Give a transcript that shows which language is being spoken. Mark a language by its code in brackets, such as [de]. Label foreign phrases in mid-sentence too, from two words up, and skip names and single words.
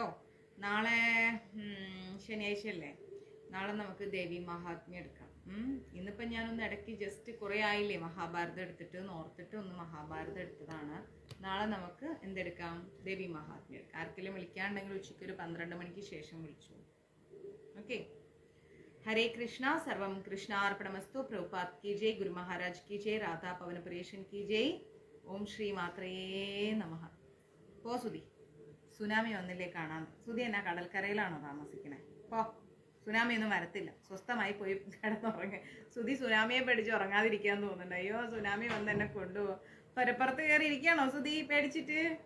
[ml] നാളെ ശനിയാഴ്ച അല്ലേ? നാളെ നമുക്ക് ദേവി മഹാത്മ്യം എടുക്കാം. ഇന്നിപ്പം ഞാനൊന്ന് ഇടയ്ക്ക് ജസ്റ്റ് കുറേ ആയില്ലേ മഹാഭാരതം എടുത്തിട്ട് ഓർത്തിട്ട് ഒന്ന് മഹാഭാരതം എടുത്തതാണ്. നാളെ നമുക്ക് എന്തെടുക്കാം? ദേവി മഹാത്മ്യം എടുക്കാം. ആർക്കെങ്കിലും വിളിക്കാനുണ്ടെങ്കിൽ ഉച്ചയ്ക്ക് ഒരു 12 മണിക്ക് ശേഷം വിളിച്ചു. ഓക്കെ. [hi] हरे कृष्णा. [sa] सर्वम कृष्णार्पणमस्तु. [hi] प्रभुपाद की जय. गुरु महाराज की जय. राधा पवन प्रियशन की जय. [sa] ओम श्री मात्रേ നമഃ. [ml] പോ സുധി, സുനാമി വന്നില്ലേ കാണാൻ. സുധി എന്നാ കടൽക്കരയിലാണോ താമസിക്കണേ? പോ, സുനാമി ഒന്നും വരത്തില്ല. സ്വസ്ഥമായി പോയി കിടന്നുറങ്ങ. സുധി സുനാമിയെ പേടിച്ച് ഉറങ്ങാതിരിക്കാൻ തോന്നുന്നുണ്ട്. അയ്യോ, സുനാമി വന്ന് എന്നെ കൊണ്ടുപോകും. പരപ്പുറത്ത് കയറി ഇരിക്കുകയാണോ സുധി പേടിച്ചിട്ട്?